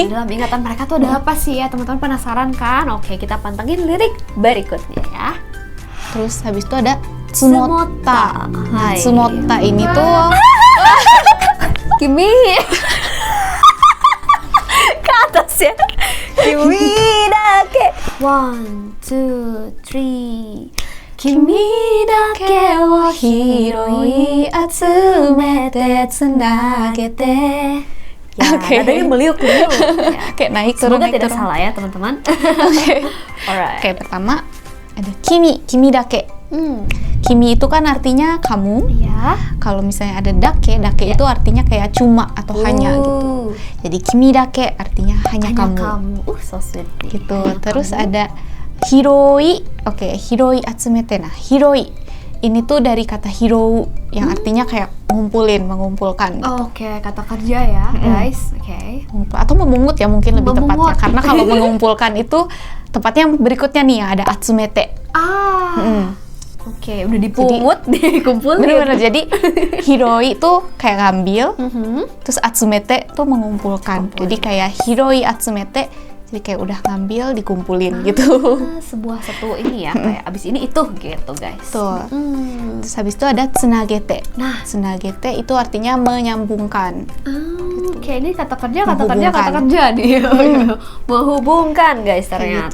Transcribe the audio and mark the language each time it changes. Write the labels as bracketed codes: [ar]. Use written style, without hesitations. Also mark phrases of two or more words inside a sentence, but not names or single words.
[id] dalam ingatan mereka tuh ada apa sih ya? Teman-teman penasaran kan? Oke, kita pantengin lirik berikutnya ya. Terus habis itu ada tsumotta. Nah, Hai. tsumotta ini tuh Kimi. Ke atas ya. [ja] 君だけ. 1, 2, 3. 君だけを拾い集めつなげて. [id] Ya, Oke. nadanya meliuk-liuk. Ya. kayak naik turun Semoga naik tidak turun. salah ya teman-teman. Oke. Alright. Oke, pertama ada [ja] 君だけ. [id] Kimi itu kan artinya kamu. Ya. Kalau misalnya ada dake itu artinya kayak cuma atau hanya gitu. Jadi [ja] 君だけ [id] artinya hanya kamu. [en] So sweet. [id] Gitu. Hanya Terus kamu. ada hiroi. Oke, [ja] 拾い集めて. [id] Nah, hiroi ini tuh dari kata hirou yang artinya kayak mengumpulkan. Oke, kata kerja ya, guys. Oke. Atau memungut ya mungkin lebih tepatnya. Memungut. Karena kalau mengumpulkan itu tepatnya berikutnya nih ya, ada atsumete. Oke, udah dipungut, dikumpulin. Bener-bener, jadi hiroi tuh kayak ngambil, terus atsumete tuh mengumpulkan. Jadi kayak [ja] 拾い集めて, [id] jadi kayak udah ngambil, dikumpulin gitu. Sebuah satu ini ya, kayak abis ini itu gitu, guys. Tuh. Terus habis itu ada tsunagete. Nah. Tsunagete itu artinya menyambungkan. Oke, ini kata kerja Menghubungkan. nih. Menghubungkan, guys, ternyata.